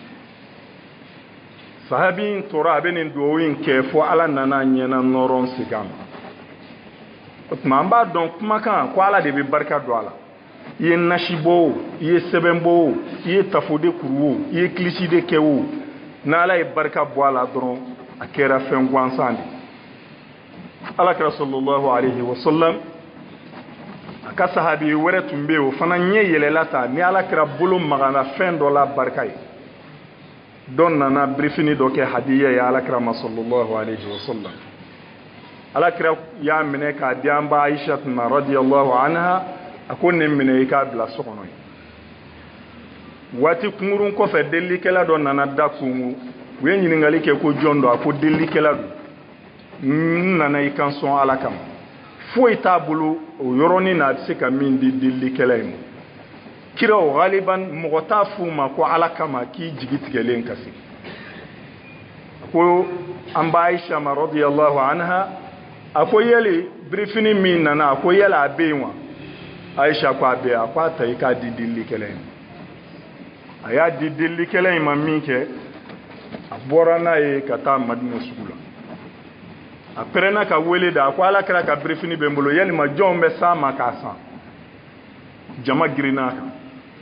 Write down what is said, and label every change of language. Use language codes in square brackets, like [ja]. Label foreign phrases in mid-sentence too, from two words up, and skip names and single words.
[bm] sahabi in tora a bɛ nin duwawu in kɛ fo ala nana ɲɛna nɔrɔn segin a ma o tuma an b'a dɔn kumakan ko ala de bɛ barika don a la i ye nasi bɔ o i ye sɛbɛn bɔ o i ye tafo de kuru o i ye kilisi de kɛ o n'ala ye barika bɔ a la dɔrɔn a kɛra fɛn gansan de alakira [ar] صلى الله عليه وسلم [bm] a ka sahabi wɛrɛ tun bɛ yen o fana ɲɛ yɛlɛla ta ni alakira bolo magana fɛn dɔ la barika ye dɔ nana birifini dɔ kɛ hadiya ye alakira ma [ar] صلى الله عليه وسلم [bm] alakira y'a minɛ k'a di an ba aisha ma [ar] رضي الله عنها [bm] a ko nin minɛ i k'a bila so kɔnɔ ye waati kunkurun kɔfɛ delikɛla dɔ nana da kungu u ye ɲininkali kɛ ko jɔn don a ko delikɛla don n nana i kan sɔn ala kama foyi t'a bolo o yɔrɔnin na a bɛ se ka min di delikɛla in ma kira o galiban mɔgɔ t'a f'u ma ko ala kama k'i jigi tigɛlen ka se ko an ba aisha ma [ar] رضي الله عنها [bm] a ko yali birifini min nana a ko yali a bɛ yen wa aisha ko a bɛ yen a ko a ta i k'a di delikɛla in ma a y'a di delikɛla in ma min kɛ a bɔra n'a ye ka taa madina sugu la a pɛrɛnna ka wele da a ko ala kɛra ka birifini bɛ n bolo yalima jɔnw bɛ s'a ma k'a san jama girinna a